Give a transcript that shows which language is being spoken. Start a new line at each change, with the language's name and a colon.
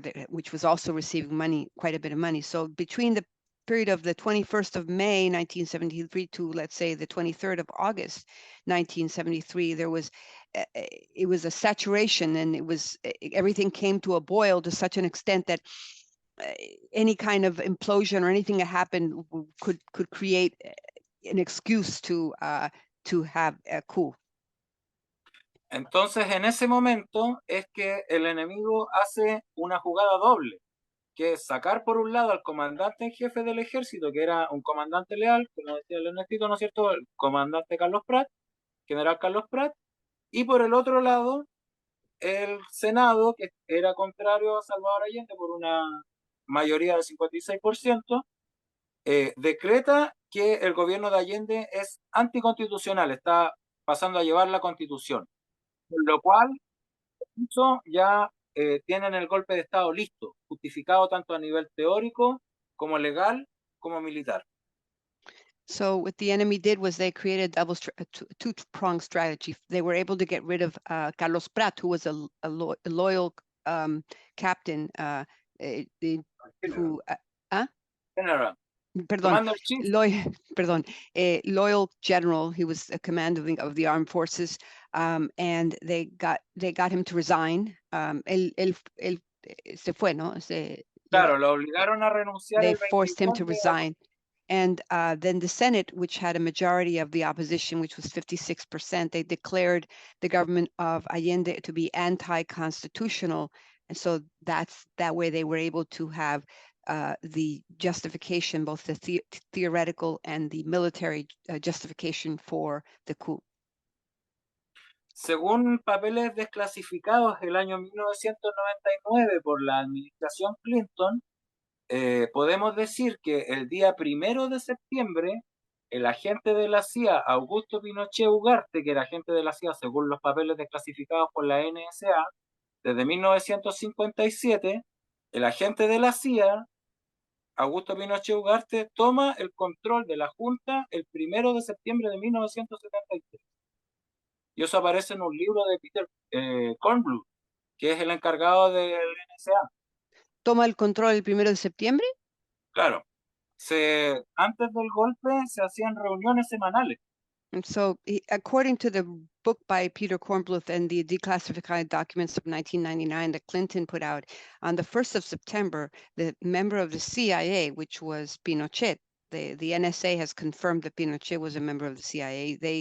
English: Which was also receiving money, quite a bit of money. So between the period of the 21st of May, 1973 to, let's say, the 23rd of August, 1973, there was it was a saturation, and it was everything came to a boil to such an extent that any kind of implosion or anything that happened could create an excuse to have a coup.
Spanish: Entonces, en ese momento es que el enemigo hace una jugada doble, que es sacar por un lado al comandante en jefe del ejército, que era un comandante leal, como decía el Ernestito, ¿no es cierto?, el comandante Carlos Prat, general Carlos Prat, y por el otro lado, el Senado, que era contrario a Salvador Allende por una mayoría del 56%, decreta que el gobierno de Allende es anticonstitucional, está pasando a llevar la constitución, por lo cual ya tienen el golpe de Estado listo, justificado tanto a nivel teórico como legal como militar.
English: So what the enemy did was they created a two-pronged strategy. They were able to get rid of Carlos Prat, who was a loyal captain, who General.
Spanish: perdón, Perdón.
English: Loyal general. He was a commander of the armed forces, and they got him to resign.
Spanish: Él se fue, ¿no? Claro, lo obligaron a renunciar.
English: They forced him to resign. And then the Senate, which had a majority of the opposition, which was 56%, they declared the government of Allende to be anti-constitutional. And so that way they were able to have the justification, both the theoretical and the military justification for the coup.
Spanish: Según papeles desclasificados el año 1999 por la administración Clinton, podemos decir que el día 1 de septiembre, el agente de la CIA, Augusto Pinochet Ugarte, que era agente de la CIA según los papeles desclasificados por la NSA, desde 1957, el agente de la CIA, Augusto Pinochet Ugarte, toma el control de la Junta el 1 de septiembre de 1973. Y eso aparece en un libro de Peter Kornbluth, que es el encargado del NSA. ¿Toma el control el 1 de septiembre? Claro. Antes del golpe se hacían reuniones semanales.
English: And so, according to the book by Peter Kornbluth and the declassified documents of 1999 that Clinton put out, on the 1st of September, the member of the CIA, which was Pinochet, the NSA has confirmed that Pinochet was a member of the CIA.